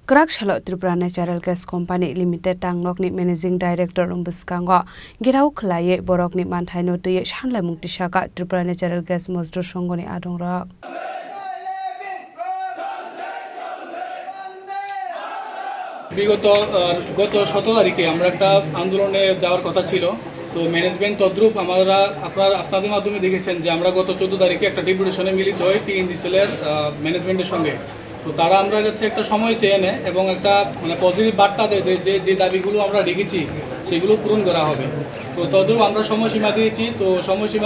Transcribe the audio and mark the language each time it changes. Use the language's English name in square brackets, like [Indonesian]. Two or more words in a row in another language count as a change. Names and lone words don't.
[Kok Borok] Krakshalo Tripura Natural Gas Company Limited Tangnokni Managing Director Rumbuskango Girau Khlaye Borokni Manthaino Tuye Shanla Muktisaka Tripura Natural Gas Mosdur Songoni Adongrok [Bangla] বিগত 17 তারিখে আমরা একটা আন্দোলনে যাওয়ার কথা ছিল তো ম্যানেজমেন্ট তদ্রুপ আপনাদের মাধ্যমে দেখেছেন যে আমরা গত 14 তারিখে একটা ডেপুটেশনে মিলিত হই টিএনজিসিএল ম্যানেজমেন্টের সঙ্গে তো তারা আমরা কাছে একটা সময় চেয়ে নেয় এবং একটা মানে পজিটিভ বার্তা দেয় যে দাবিগুলো আমরা রেখেছি সেগুলো পূরণ করা হবে তো তদ্রুপ আমরা সময়সীমা দিয়েছি তো সময়সীমা